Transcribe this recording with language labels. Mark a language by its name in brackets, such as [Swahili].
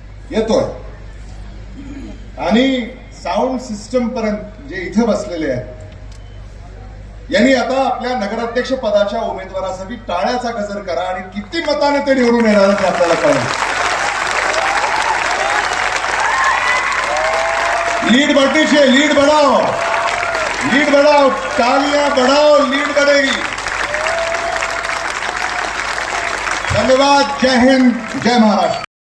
[Marathi] येतोय आणि sound system पर्यंत जे इथे बसलेले आहेत यांनी आता आपल्या नगराध्यक्ष पदाच्या उमेदवारासाठी टाळ्याचा गजर करा आणि किती मताने ते निवडून येणार ते आपल्याला कळेल. [Hindi] लीड बढ़नी चाहिए, लीड बढ़ाओ, लीड बढ़ाओ, तालियां बढ़ाओ, लीड बढ़ेगी. [Marathi] धन्यवाद. जय हिंद, जय महाराष्ट्र.